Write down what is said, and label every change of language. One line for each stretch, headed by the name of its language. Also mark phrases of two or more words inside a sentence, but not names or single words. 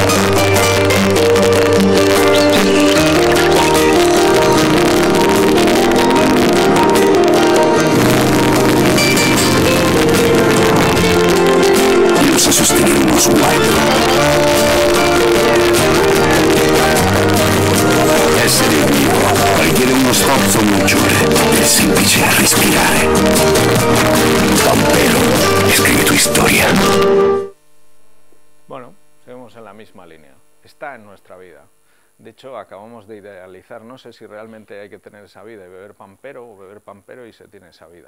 Italian: Non sa sostenere uno sguardo. Essere vivo richiede uno sforzo maggiore del semplice respirare.
Spanish: Pampero, escribe tu historia. Bueno, seguimos en la misma línea. Está en nuestra vida. De hecho, acabamos de idealizar, no sé si realmente hay que tener esa vida y beber pampero o beber pampero y se tiene esa vida.